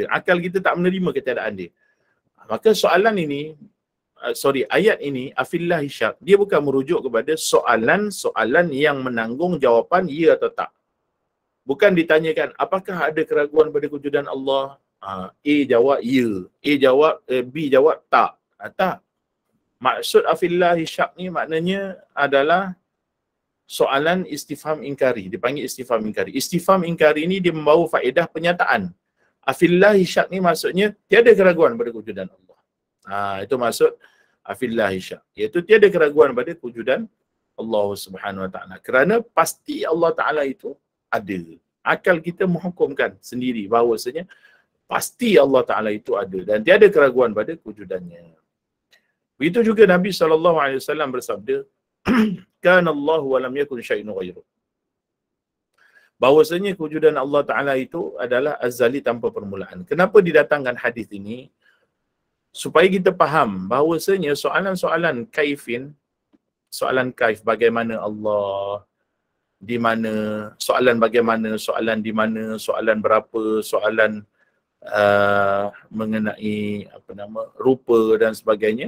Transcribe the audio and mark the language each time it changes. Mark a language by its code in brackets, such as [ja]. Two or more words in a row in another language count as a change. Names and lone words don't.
[ms] Akal kita tak menerima ketiadaan dia. Maka soalan ini, ayat ini, [ar] afillahi syak, [ms] dia bukan merujuk kepada soalan-soalan yang menanggung jawapan ya atau tak. Bukan ditanyakan, apakah ada keraguan pada kewujudan Allah? A jawab ya. B jawab tak. Tak. Maksud [ar] afillahi syak [ms] ni maknanya adalah soalan [ar] istifham ingkari. [ms] Dipanggil [ar] istifham ingkari. Istifham ingkari [ms] ni dia membawa faedah penyataan. [ar] Afillahi syak [ms] ni maksudnya tiada keraguan pada kewujudan Allah. Itu maksud [ar] afillahi syak. [ms] Iaitu tiada keraguan pada kewujudan Allah [ar] Subhanahu Wa Taala. [ms] Kerana pasti Allah Taala itu ada. Akal kita menghukumkan sendiri bahawasanya pasti Allah Taala itu ada dan tiada keraguan pada kewujudannya. Begitu juga Nabi SAW bersabda, [ar] "Kana Allah wa lam yakun syai'un ghairu." [ms] Bahawasanya kewujudan Allah Ta'ala itu adalah azali tanpa permulaan. Kenapa didatangkan hadis ini? Supaya kita faham bahawasanya soalan-soalan kaifin, soalan kaif bagaimana Allah, di mana, soalan bagaimana, soalan di mana, soalan berapa, soalan mengenai rupa dan sebagainya.